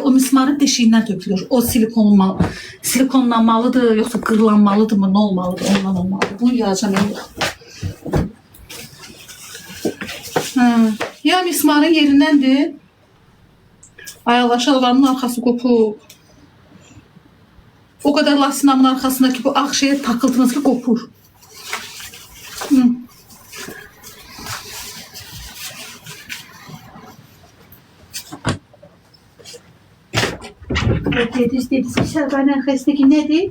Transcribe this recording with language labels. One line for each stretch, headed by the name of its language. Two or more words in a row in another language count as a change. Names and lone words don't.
Azerbaijani: O mismarın deşiyindən tökülür. O silikonlanmalıdır, yoxsa qırlanmalıdır mı, nə olmalıdır, ondan olmalıdır. Bunu yazacağım yox. Ya mismarın yerindəndir. Ay Allah, şalvarımın arxası qopub.
Turkish: O kadar lastinamın arkasındaki bu ağ şeye takıldınız ki kopur. Dediz şalvarın arkasındaki nedir?